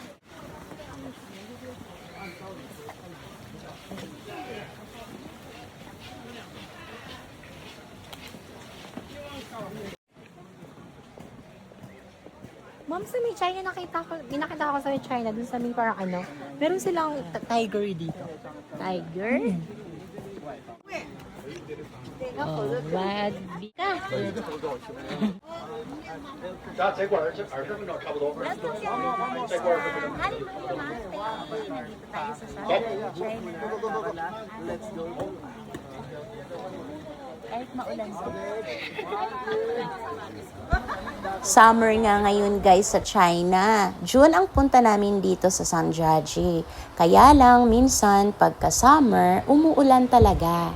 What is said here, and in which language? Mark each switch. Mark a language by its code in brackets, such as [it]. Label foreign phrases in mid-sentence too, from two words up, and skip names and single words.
[tl] Ma'am, sa may China, nakita ko sa may China, dun sa may parang ano, meron silang tiger dito. Tiger? Oh, rugby ka. [zh] 这块20分钟差不多。 [en] Welcome guys sa Hallelujah Mountain. [tl] Nandito tayo sa China. [en] Let's go. [tl] Kahit maulan Summer nga ngayon guys sa China. June ang punta namin dito sa Sanjiaji. Kaya lang minsan pagka summer, umuulan talaga.